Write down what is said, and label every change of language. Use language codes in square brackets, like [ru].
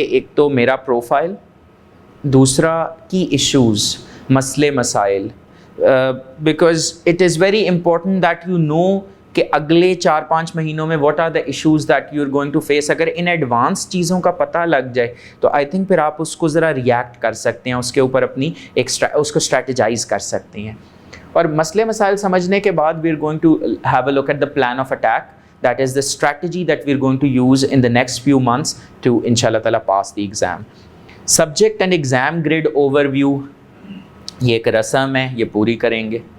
[ur] ایک تو میرا پروفائل, دوسرا [en] کی ایشوز, [ur] مسئلے مسائل, [en] because it is very important that you know [ur] کہ اگلے 4-5 مہینوں میں [en] What are the issues that you are going to face. [ur] اگر ان ایڈوانس چیزوں کا پتہ لگ جائے تو [en] I think [ur] پھر آپ اس کو ذرا ریئیکٹ کر سکتے ہیں, اس کے اوپر اپنی اس کو اسٹریٹجائز کر سکتے ہیں. اور مسئلے مسائل سمجھنے کے بعد [en] We are going to have a look at the plan of attack, that is the strategy that we are going to use in the next few months to انشاءاللہ تعالیٰ pass the exam. Subject and exam grade overview, [ur] یہ ایک رسم ہے, یہ پوری کریں گے.